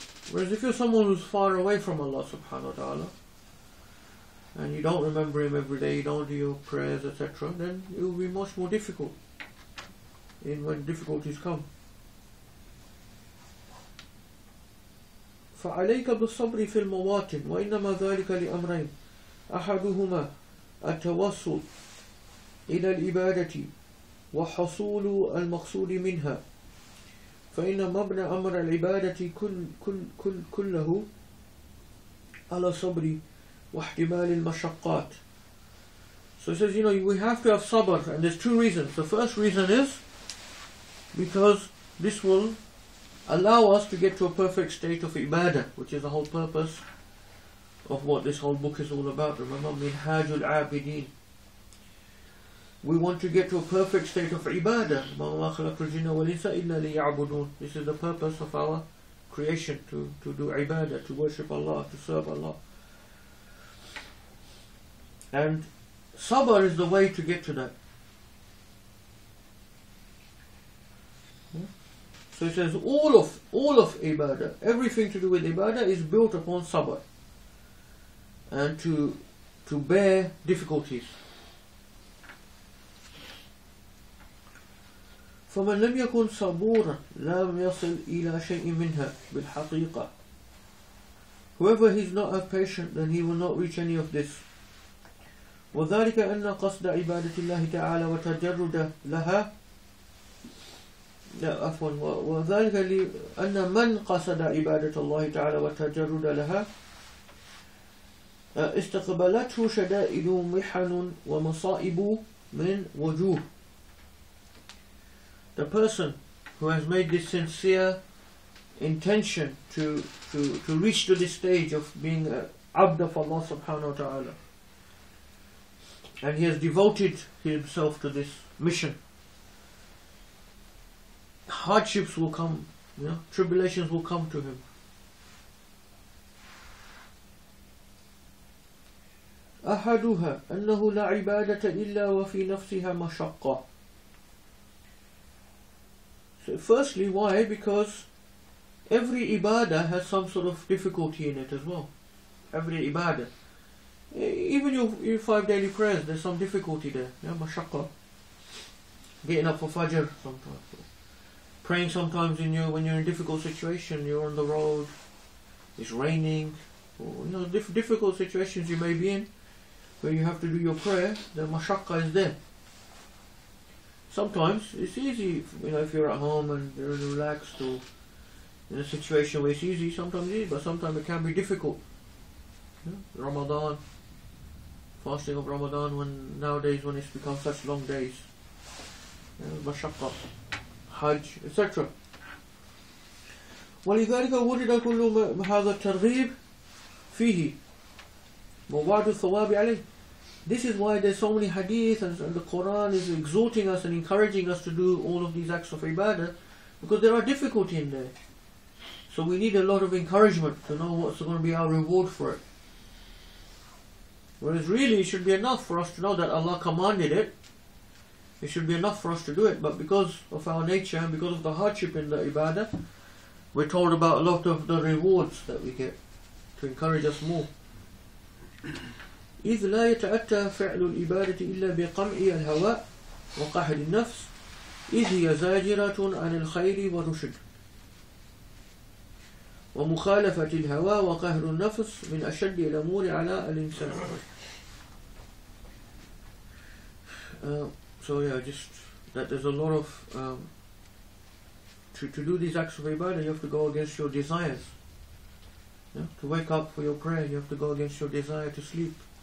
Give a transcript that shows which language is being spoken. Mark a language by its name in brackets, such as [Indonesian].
[English] Whereas if you're someone who's far away from Allah subhanahu wa ta'ala, and you don't remember Him every day, you don't do your prayers, etc., then it will be much more difficult when difficulties come. [Arabic] فعليك بالصبر في المواطن وإنما ذلك لأمرين أحدهما التوسل إلى الإبادة وحصول المقصود منها فإن مبنى أمر العبادة كله على الصبر واحتمال المشقات. [English] So it says, we have to have sabr, and there's 2 reasons. The first reason is because this will allow us to get to a perfect state of ibadah, which is the whole purpose of what this whole book is all about. Remember, Minhaj al-Abidin. We want to get to a perfect state of ibadah. This is the purpose of our creation, to do ibadah, to worship Allah, to serve Allah. And sabr is the way to get to that. So it says all of ibadah, everything to do with ibadah is built upon sabr, and to bear difficulties. [Arabic] فمن لم يكن صبورا لم يصل إلى شيء منها بالحقيقة. [English] Whoever is not have patient, then he will not reach any of this. [Arabic] وذلك أن قصد عبادة الله تعالى وتجرد لها وذلك أن من قصد عبادة الله تعالى وتجرد لها استقبلته شدائد محن ومصائب من وجوه. [English] The person who has made this sincere intention to reach to this stage of being abd of Allah subhanahu wa ta'ala, and he has devoted himself to this mission, hardships will come, tribulations will come to him. [Arabic] أحدها أنه لا عبادة إلا وفي نفسها مشقة. [English] So firstly, why? Because every ibadah has some sort of difficulty in it as well. Every ibadah. Even your 5 daily prayers, there's some difficulty there. Mashaqqa. Getting up for Fajr sometimes. Praying sometimes when you're in a difficult situation, you're on the road, it's raining, or difficult situations you may be in, where you have to do your prayer, the mashaqqa is there. Sometimes it's easy, if you're at home and you're relaxed, or in a situation where it's easy, sometimes it's easy, but sometimes it can be difficult. Ramadan, fasting of Ramadan, nowadays when it's become such long days, mashaqqa, Hajj, etc. [Arabic] ولذلك ورد كل هذا الترغيب فيه ووعد الثواب عليه. [English] This is why there's so many hadith, and the Quran is exhorting us and encouraging us to do all of these acts of ibadah, because there are difficulty in there. So we need a lot of encouragement to know what's going to be our reward for it. Whereas really it should be enough for us to know that Allah commanded it. It should be enough for us to do it, but because of our nature and because of the hardship in the ibadah, we're told about a lot of the rewards that we get to encourage us more. [Arabic] إذ لا يتأتى فعل الإبادة إلا بقمع الهواء وقهر النفس إذ هي زاجرة عن الخير والرشد ومخالفة الهوى وقهر النفس من أشد الأمور على الإنسان. [English] So yeah, just that there's a lot of to do these acts of ibadah, you have to go against your desires. Yeah? To wake up for your prayer, you have to go against your desire to sleep.